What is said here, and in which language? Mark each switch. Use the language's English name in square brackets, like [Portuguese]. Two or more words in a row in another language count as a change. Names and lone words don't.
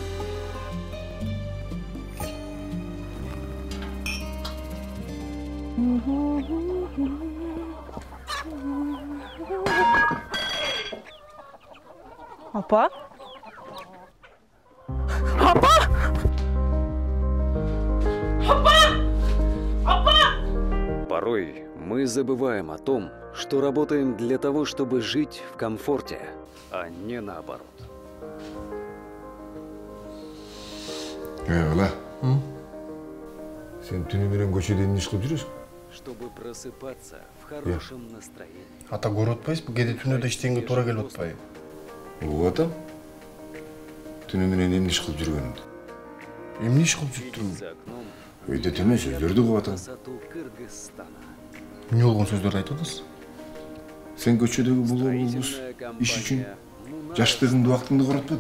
[Kyrgyz] Апа? Апа! Апа! Апа! [Russian] Порой мы забываем о том, что работаем для того, чтобы жить в комфорте, а не наоборот. [Kyrgyz] Бала, сен түнү менен көчөдө эмне иш кылып жүрөсүң? [Russian] Чтобы просыпаться в хорошем настроении. [Kyrgyz] Ата көрүп атпайсызбы? Кээде түнөдө иштегенге туура келип атпайбы? Угуп атам. Түнү менен эмне иш кылып жүргөнүмдү? Эмне иш кылып жүрүптүрмүн? Өйдө төмөн сөздөрдү угуп атам. Эмне болгон сөздөрдү айтып атасыз? Сен көчөдөгү бул иш үчүн жаштыгыңды, убактыңды коротподуң.